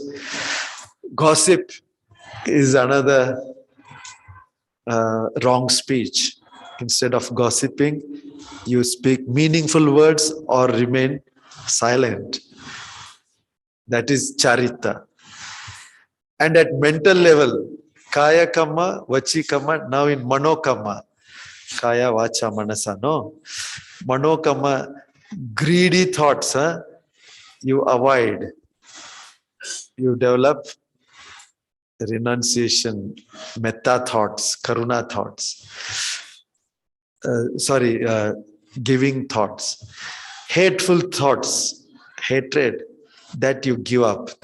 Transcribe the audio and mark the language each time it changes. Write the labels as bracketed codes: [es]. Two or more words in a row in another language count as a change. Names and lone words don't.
[en] Gossip is another wrong speech. Instead of gossiping, you speak meaningful words or remain silent. That is charita. And at mental level, [pi] kaya kamma, vachi kamma, [en] now in [pi] mano kamma, kaya vacha manasa, no? Mano kamma, [en] greedy thoughts, you avoid. You develop renunciation, metta thoughts, karuna thoughts. Giving thoughts. Hateful thoughts, hatred, that you give up.